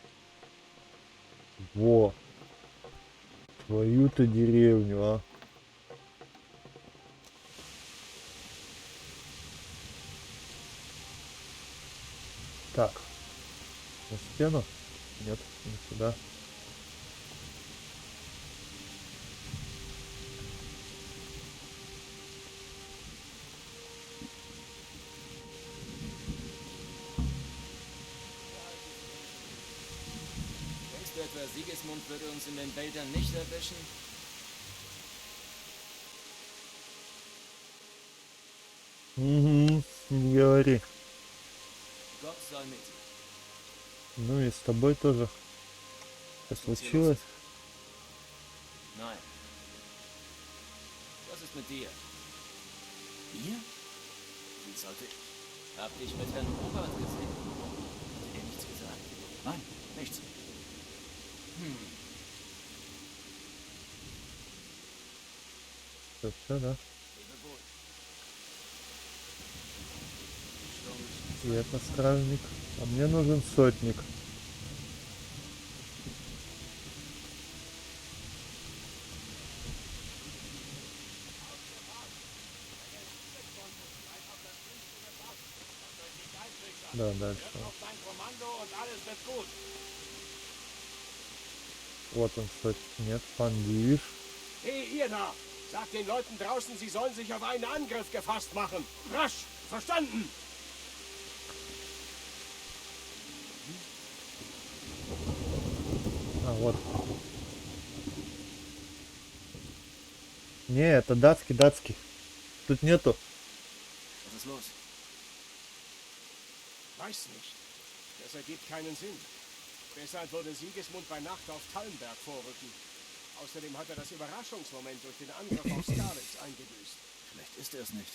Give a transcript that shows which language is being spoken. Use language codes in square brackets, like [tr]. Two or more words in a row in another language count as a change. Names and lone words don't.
[ru] Во. Твою-то деревню, а. Так. На стену? Нет, не сюда. [de] Denkst du etwa, Sigismund würde uns in den Wäldern nicht erwischen? [ru] Угу, не говори. [de] Gott sei mit dir. [ru] Ну и с тобой тоже. Что случилось? [de] Nein. Was ist mit dir? Mir? Wie sollte ich? Hab dich mit Herrn Robert gesehen. Hat er nichts gesagt? Nein, nichts. [ru] Все, да? И это стражник. А мне нужен сотник. Да, дальше. Вот он, сотник. Нет, Пандиш. [de] Hey, ihr da! Sagt den Leuten draußen, sie sollen sich auf einen Angriff gefasst machen. Rasch! Verstanden? [ru] Вот. Не, это датский. Тут нету. [de] Was ist los? Weiß nicht. Das ergibt keinen Sinn. Deshalb würde Sigismund bei Nacht auf Talmberg vorrücken. Außerdem hat er das Überraschungsmoment durch den Angriff auf Skalitz eingebüßt. Vielleicht ist er es nicht.